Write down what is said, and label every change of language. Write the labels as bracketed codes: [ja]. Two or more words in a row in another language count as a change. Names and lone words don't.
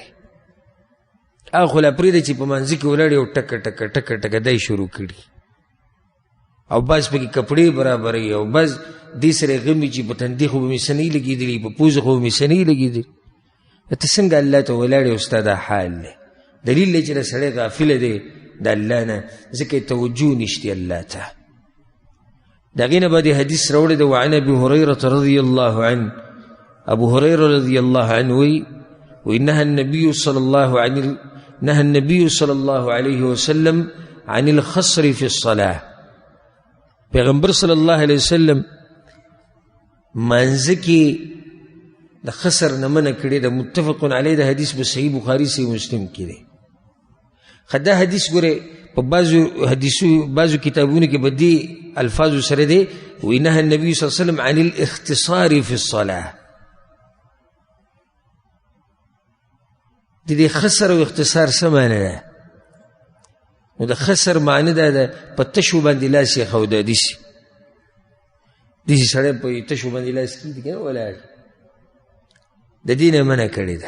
[ps] هغه خو لا پرېږده چې په منځه کې ولاړ او ټکه ټکه ټکه ټکه دی شروع کړي، او بعض پکې کپړې برابروي، او بعض دې سره یې غمي چې په تندي خو به مې څه نه لګېدلي، په پوزه خو به مې څه نه لګېدلي. ته څنګه الله ته ولاړ یې او ستا دا حال دی؟ دلیل دی چې د سړی غافله دی د الله نه، ځکه یې توجه نشته الله ته. د هغې نه به د حدیث راوړی دی [ar] وعن ابي هريره رضي الله عنه، ابو هريره رضي الله عنه وی نهى النبي صلى الله عليه وسلم عن الخصر في الصلاة. [ps] پیغمبر [ar] صلی الله علیه وسلم [ps] مانځه کې د خسر نه منع کړی ده، [ar] متفق علیه. [ps] د حدیث په صحیح بخاري صحیح مسلم کې دی. خو دا حدیث ګوره په بعضو کتابونو کې په دې الفاظو سره دی وی [ar] نهى النبي صلی الله علیه وسلم عن الاختصار في الصلاة. [ps] د دې خسر او اختصار څه معنی ده؟ نو د خسر معنی دا ده په تشو باندې لاس یې ښوده، داسې سړی په تشو باندې لاس کېږدي که نه ولاړ، د دې نه منع کړې ده.